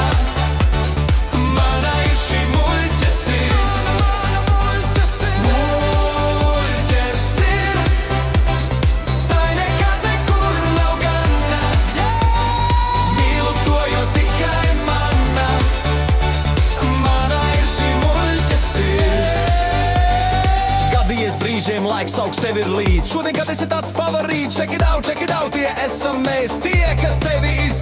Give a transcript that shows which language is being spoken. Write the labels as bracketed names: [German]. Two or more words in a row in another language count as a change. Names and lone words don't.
[Latvian] Mana ir šī muļķa sirds, muļķa sirds, tai nekad nekur nav gana, mīlu to, jo tikai mana. Mana ir šī muļķa sirds. Gadījies brīžiem, laiks augsts tev ir līdz. Šodien, kad esi tāds favorīts, [English] check it out, [Latvian] tie esam mēs, tie, kas tevi